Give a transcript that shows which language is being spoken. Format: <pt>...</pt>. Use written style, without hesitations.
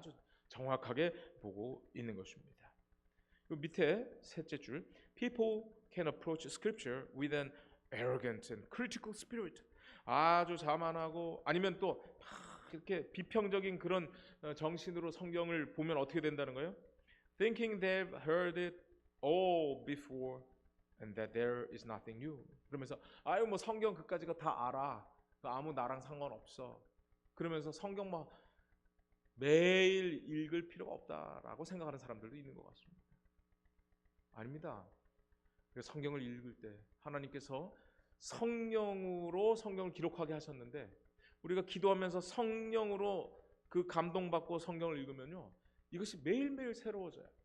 <ko>아주 정확하게 보고 있는 것입니다. 그 밑에 셋째 줄,</ko> <en>people can approach scripture with an arrogant and critical spirit.</en> <ko>아주 자만하고 아니면 또 이렇게 비평적인 그런 정신으로 성경을 보면 어떻게 된다는 거예요?</ko> <en>Thinking they've heard it all before and that there is nothing new.</en> <ko>그러면서 뭐 성경 그까지가 다 알아. 아무 나랑 상관없어. 그러면서 성경 매일 읽을 필요가 없다라고 생각하는 사람들도 있는 것 같습니다. 아닙니다. 성경을 읽을 때 하나님께서 성령으로 성경을 기록하게 하셨는데, 우리가 기도하면서 성령으로 그 감동받고 성경을 읽으면요, 이것이 매일매일 새로워져요.</ko>